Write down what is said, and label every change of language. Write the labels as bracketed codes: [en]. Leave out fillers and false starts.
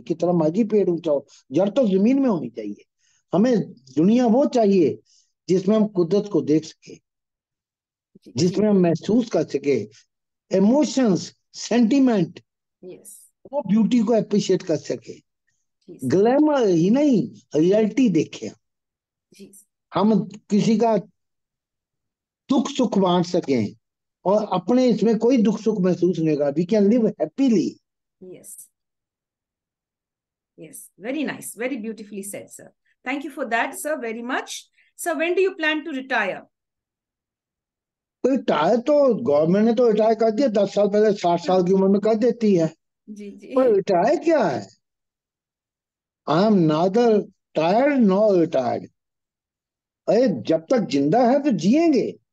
[hi] कितना मर्जी पेड़ ऊंचा हो, जड़ तो जमीन में होनी चाहिए। हमें दुनिया वो चाहिए जिसमें हम कुदरत को देख सके, जिसमें हम महसूस कर सके इमोशंस, सेंटिमेंट, वो ब्यूटी को अप्रिशिएट कर सके। ग्लैमर ही नहीं, रियलिटी देखे, हम किसी का दुख सुख बांट सकें, और अपने इसमें कोई दुख सुख महसूस नहीं होगा। [en] We can live happily. Yes. Yes. Very nice. Very beautifully said, sir. Thank you for that, sir, very much. Sir, when do you plan to retire? [hi] तो रिटायर तो गवर्नमेंट ने तो रिटायर कर दिया 10 साल पहले, 60 साल की उम्र में कर देती है। जी जी। पर रिटायर क्या है? [en] I am neither tired nor retired. [hi] अरे जब तक जिंदा है तो जिएंगे।